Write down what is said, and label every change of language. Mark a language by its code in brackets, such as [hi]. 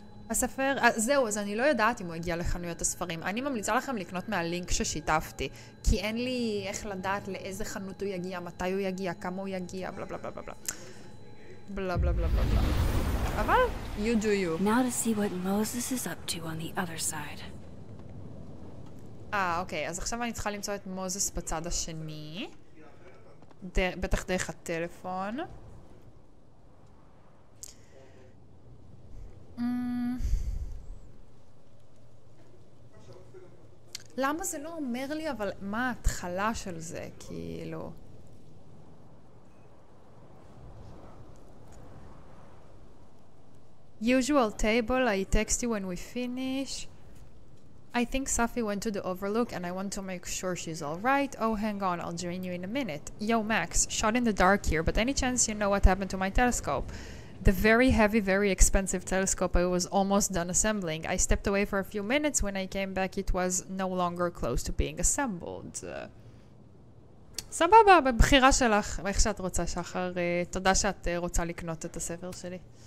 [he] הספר, זהו, אז אני לא יודעת אם הוא הגיע לחנויות הספרים. אני ממליצה לכם לקנות מהלינק ששיתפתי, כי אין לי איך לדעת לאיזה חנות הוא יגיע, מתי הוא יגיע, כמה הוא יגיע, בלה בלה בלה בלה בלה. בלה בלה בלה בלה בלה. אבל, [en] you do you. Now to see what Moses is up to on the other side. [he] אוקיי, אז עכשיו אני צריכה למצוא את מוזס בצד השני. בטח דרך הטלפון. למה זה לא אומר לי, אבל מה ההתחלה של זה, כאילו? [en] Usual table, I text you when we finish. I think Safi went to the overlook and I want to make sure she's alright. Oh, hang on, I'll join you in a minute. Yo, Max, shot in the dark here, but any chance you know what happened to my telescope? The very heavy, very expensive telescope I was almost done assembling. I stepped away for a few minutes. When I came back, it was no longer close to being assembled. [he] סבבה, בבחירה שלך, איך שאת רוצה, שחר. תודה שאת רוצה לקנות את הספר שלי.